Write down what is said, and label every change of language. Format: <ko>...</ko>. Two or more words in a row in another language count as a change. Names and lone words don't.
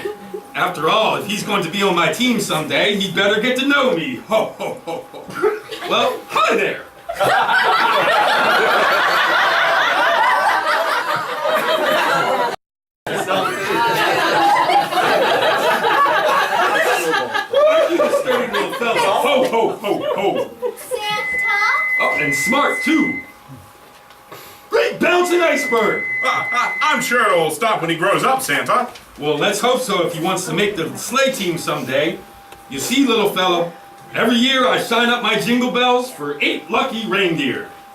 <en>After all, if he's going to be on my team someday, he'd better get to know me. Ho, ho, ho, ho. Well, hi there. Aren't you the sturdy little fella? Ho, ho, ho, ho. Santa? Oh, and smart, too. Great bouncing iceberg. I'm sure it'll stop when he grows up, Santa. Well, let's hope so if he wants to make the sleigh team someday. You see, little fellow, every year I sign up my jingle bells for 8 lucky reindeer.</en>